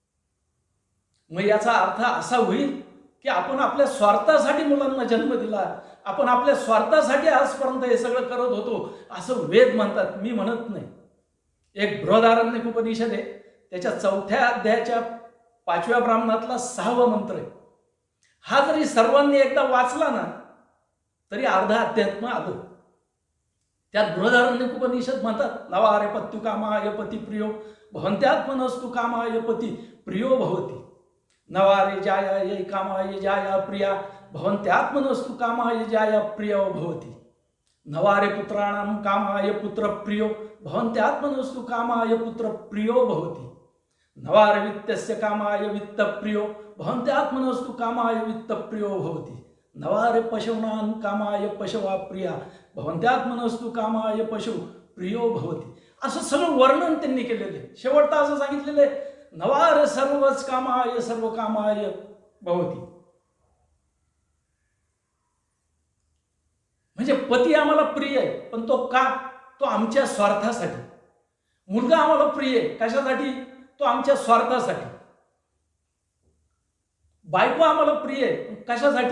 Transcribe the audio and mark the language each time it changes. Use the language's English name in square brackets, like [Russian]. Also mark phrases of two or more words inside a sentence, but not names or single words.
[Marathi] मग याचा अर्थ असा होईल की आपण आपल्या स्वार्थासाठी मुलांना जन्म दिला आपण आपल्या स्वार्थासाठी आजपर्यंत हे सगळं करत होतो असं वेद म्हणतात, मी म्हणत नाही. एक बृहदारण्यक उपनिषद आहे, त्याच्या 4थ्या अध्यायाच्या 5व्या ब्राह्मणातला 6वा मंत्र आहे. हा जरी सर्वांनी एकदा वाचला ना तरी अर्धा अध्यात्म आलं. त्यात बृहदारण्यक उपनिषद म्हणतात, [Sanskrit] नवारे पत्यु कामाय पती प्रियो भवन्त्यात्मनस्तु कामाय पती प्रियो भवती. नवारे जाया ये कामाय जाया प्रिया भवन्त्यात्मनस्तु कामाय जाया प्रियो भवती. नवारे पुत्राणां कामाय पुत्र प्रियो भवन्त्यात्मनस्तु कामाय पुत्र प्रियो भवती. नवारे वित्तस्य कामाय वित्त प्रियो भवन्त्यात्मनस्तु कामाय वित्त प्रियो भवती. नवारे पशूनां कामाय पशवा प्रिया भवन्त्यात्मनस्तु कामाय पशु प्रियो भवती. [Marathi] असं सगळं वर्णन त्यांनी केलेलं आहे. शेवटचं असं सांगितलेलं आहे, [Sanskrit] नवारे सर्वच कामाय सर्व कामाय भवती. [Marathi] म्हणजे पती आम्हाला प्रिय आहे, पण तो का? तो आमच्या स्वार्थासाठी. मुलगा आम्हाला प्रिय आहे, कशासाठी? तो आमच्या स्वार्थासाठी. बायको आम्हाला प्रिय आहे, कशासाठी?